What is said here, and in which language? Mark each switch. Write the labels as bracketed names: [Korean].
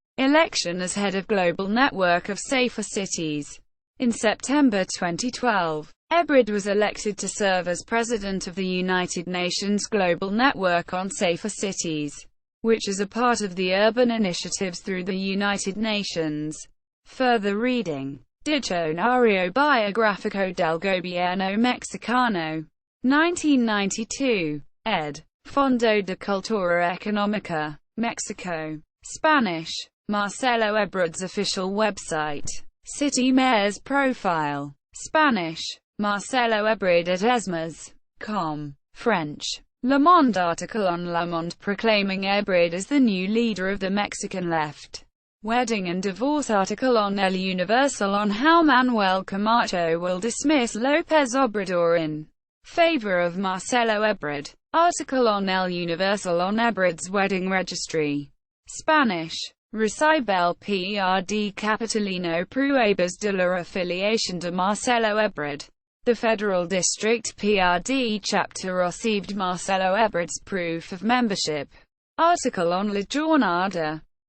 [English] Election as head of Global Network of Safer Cities. In September 2012, Ebrard was elected to serve as President of the United Nations Global Network on Safer Cities, which is a part of the urban initiatives through the United Nations. Further reading. [Spanish] Diccionario Biográfico del Gobierno Mexicano. 1992. Ed. Fondo de Cultura Económica. [English] Mexico. Spanish. Marcelo Ebrard's official website. City Mayor's profile. Spanish. Marcelo Ebrard at esmas.com. French. Le Monde article on Le Monde proclaiming Ebrard as the new leader of the Mexican left. Wedding and divorce article on El Universal on how Manuel Camacho will dismiss López Obrador in favor of Marcelo Ebrard. Article on El Universal on Ebrard's wedding registry. Spanish. [Spanish] Recibe PRD Capitalino pruebas de la afiliación de Marcelo Ebrard. [English] The Federal District PRD chapter received Marcelo Ebrard's proof of membership. Article on La Jornada.